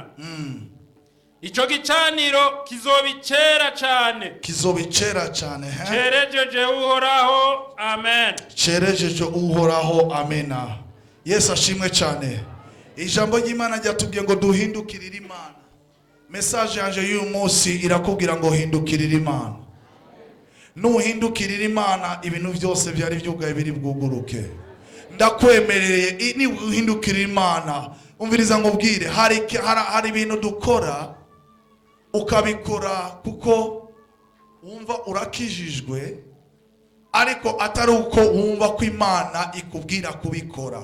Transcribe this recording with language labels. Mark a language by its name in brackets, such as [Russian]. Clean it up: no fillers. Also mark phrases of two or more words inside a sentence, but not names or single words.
[Rundi] Ico gicaniro kizobicera cane. Kizobicera cane. Cerejeje Uhoraho. Amen. Cerejeje Uhoraho. Amena. Yesu ashimwe cane. Ijambo ry'Imana ryatubwiye ngo duhindukirire Imana. Message yanje y'uyu munsi irakubwira ngo hindukirire Imana. Nuhindukirire Imana ibintu byose byari byugaye biri bwuguruke. Ndakwemereye ni uhindukirire Imana. Umviriza ngubwire hari ibintu dukora ukabikora kuko wumva urakijijwe ariko atari uko wumva ko Imana ikubwira kubikora.